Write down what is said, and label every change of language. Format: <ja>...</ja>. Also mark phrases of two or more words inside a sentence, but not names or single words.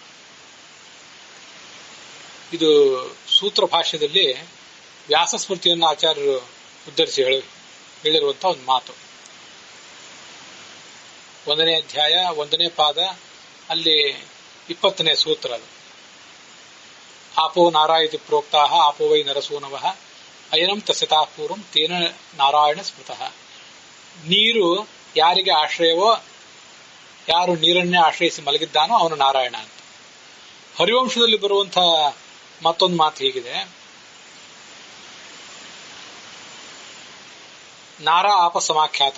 <kn>ಇದು ಸೂತ್ರ ಭಾಷ್ಯದಲ್ಲಿ ವ್ಯಾಸಸ್ಮೃತಿಯನ್ನು ಆಚಾರ್ಯರು ಉದ್ಧರಿಸಿ ಹೇಳಿರುವಂತಹ ಒಂದು ಮಾತು. 1ನೇ ಅಧ್ಯಾಯ 1ನೇ ಪಾದ ಅಲ್ಲಿ 20ನೇ ಸೂತ್ರ ಅದು.</kn> <sa>ಆಪೋ ನಾರಾಯತಿ ಪ್ರೋಕ್ತಾಹ ಆಪೋ ವೈ ನರಸೂನವಃ ಅಯನಂ ತಸ್ಯತಾ ಪೂರ್ವಂ ತೇನ ನಾರಾಯಣ ಸ್ಮೃತಃ.</sa> <kn>ನೀರು ಯಾರಿಗೆ ಆಶ್ರಯವೋ, ಯಾರು ನೀರನ್ನೇ ಆಶ್ರಯಿಸಿ ಮಲಗಿದ್ದಾನೋ ಅವನು ನಾರಾಯಣ ಅಂತ. ಹರಿವಂಶದಲ್ಲಿ ಬರುವಂತಹ ಮತ್ತೊಂದು ಮಾತು ಹೀಗಿದೆ:</kn> <sa>ನಾರ ಆಪ ಸಮಾಖ್ಯಾತ.</sa>